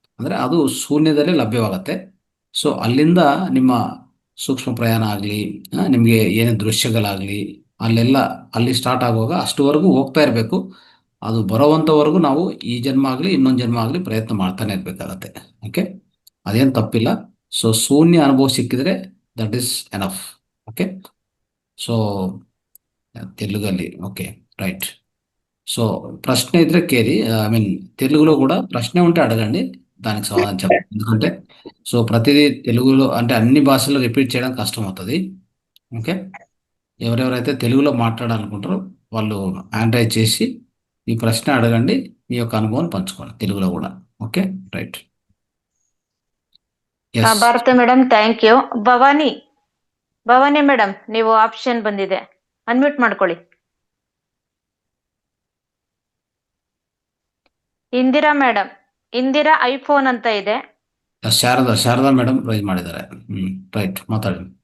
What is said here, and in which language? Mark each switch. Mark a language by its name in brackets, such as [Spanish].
[Kannada] ಅಂದ್ರೆ ಅದು ಶೂನ್ಯದಲ್ಲೇ ಲಭ್ಯವಾಗತ್ತೆ. ಸೊ ಅಲ್ಲಿಂದ ನಿಮ್ಮ ಸೂಕ್ಷ್ಮ ಪ್ರಯಾಣ ಆಗಲಿ, ನಿಮಗೆ ಏನೇ ದೃಶ್ಯಗಳಾಗಲಿ, ಅಲ್ಲಿ ಸ್ಟಾರ್ಟ್ ಆಗುವಾಗ ಅಷ್ಟುವರೆಗೂ ಹೋಗ್ತಾ ಇರಬೇಕು. ಅದು ಬರೋವಂಥವರೆಗೂ ನಾವು ಈ ಜನ್ಮ ಆಗಲಿ ಇನ್ನೊಂದು ಜನ್ಮ ಆಗಲಿ ಪ್ರಯತ್ನ ಮಾಡ್ತಾನೆ ಇರಬೇಕಾಗತ್ತೆ. ಓಕೆ, ಅದೇನು ತಪ್ಪಿಲ್ಲ. ಸೊ ಶೂನ್ಯ ಅನುಭವ ಸಿಕ್ಕಿದ್ರೆ [English] That is enough. [Kannada] Okay, so ತೆಲುಗಲ್ಲಿ. Okay, right. [Telugu] So ప్రశ్న ఇద్దరు కేరి ఐ మీన్ తెలుగులో కూడా ప్రశ్న ఉంటే అడగండి, దానికి సమాధానం చెప్పండి. ఎందుకంటే సో ప్రతిదీ తెలుగులో అంటే అన్ని భాషల్లో రిపీట్ చేయడం కష్టం అవుతుంది. ఓకే, ఎవరెవరైతే తెలుగులో మాట్లాడాలనుకుంటారో వాళ్ళు ఆండ్రాయిడ్ చేసి ఈ ప్రశ్న అడగండి, మీ యొక్క అనుభవాన్ని పంచుకోండి తెలుగులో కూడా. [English] Okay, right. Bharati madam, thank you. [Kannada] Bhavani madam, ನೀವು ಆಪ್ಷನ್ ಬಂದಿದೆ, ಅನ್ಮ್ಯೂಟ್ ಮಾಡ್ಕೊಳ್ಳಿ. ಇಂದಿರಾ ಮೇಡಮ್, ಇಂದಿರಾ ಐಫೋನ್ ಅಂತ ಇದೆ. ಶಾರದಾ ಮೇಡಮ್ ರೈಸ್ ಮಾಡಿದ್ದಾರೆ. ರೈಟ್, ಮಾತಾಡಿ.